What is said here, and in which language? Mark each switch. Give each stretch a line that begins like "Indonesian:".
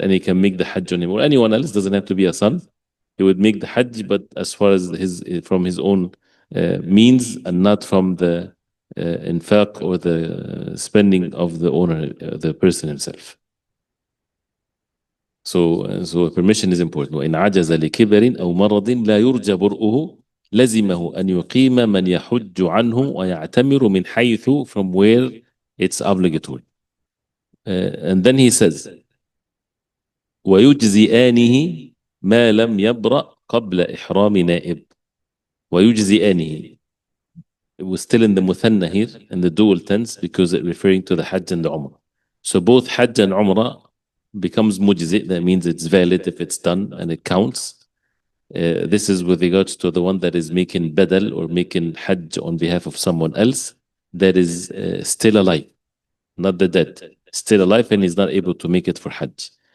English: And he can make the Hajj on him, or anyone else, doesn't have to be a son. He would make the Hajj, but as far as from his own means, and not from the infaq or the spending of the owner, the person himself. So permission is important.
Arabic: وإن عجز لكبر أو مرض لا يرجى برؤه لزمه أن يقيم من يحج عنه ويعتمر من حيث,
English: from where it's obligatory. And then he says
Arabic: ويجزئانه ما لم يبرأ قبل إحرام نائب. ويجزئانه,
English: we're still in the muthanna here, in the dual tense, because it's referring to the Hajj and the Umrah. So both Hajj and Umrah becomes mujzi', that means it's valid if it's done and it counts. This is with regards to the one that is making badal or making Hajj on behalf of someone else that is still alive, not the dead, still alive, and is not able to make it for Hajj.